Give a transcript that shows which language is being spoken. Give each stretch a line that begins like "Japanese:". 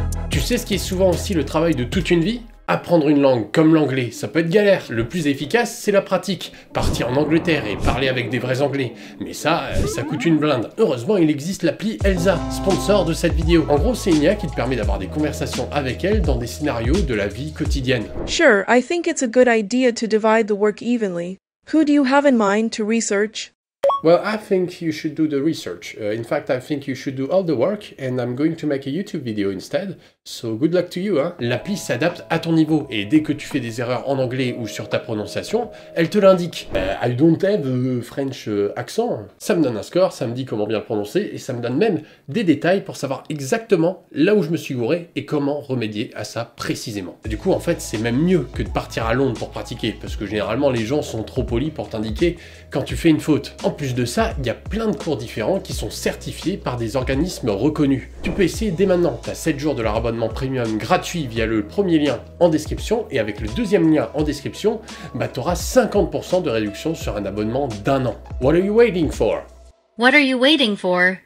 French: Tu sais ce qui est souvent aussi le travail de toute une vie ? Apprendre une langue comme l'anglais, ça peut être galère. Le plus efficace, c'est la pratique. Partir en Angleterre et parler avec des vrais anglais. Mais ça coûte une blinde. Heureusement, il existe l'appli Elsa, sponsor de cette vidéo. En gros, c'est une IA qui te permet d'avoir des conversations avec elle dans des scénarios de la vie quotidienne.
English: Sure, I think it's a good idea to divide the work evenly. Who do you have in mind to research? Well, I think you should do the research. In fact, I think you should do all the work and I'm going to make a YouTube video instead. So good luck to you,
French: hein. L'appli s'adapte à ton niveau et dès que tu fais des erreurs en anglais ou sur ta prononciation, elle te l'indique.
English: I don't have a French accent.
French: Ça me donne un score, ça me dit comment bien le prononcer et ça me donne même des détails pour savoir exactement là où je me suis gouré et comment remédier à ça précisément. Et du coup, en fait, c'est même mieux que de partir à Londres pour pratiquer parce que généralement, les gens sont trop polis pour t'indiquer quand tu fais une faute. En plus de ça, il y a plein de cours différents qui sont certifiés par des organismes reconnus. Tu peux essayer dès maintenant, tu as 7 jours de leur abonnement premium gratuit via le premier lien en description et avec le deuxième lien en description, tu auras 50% de réduction sur un abonnement d'1 an.
English: What are you waiting for? What are you waiting for?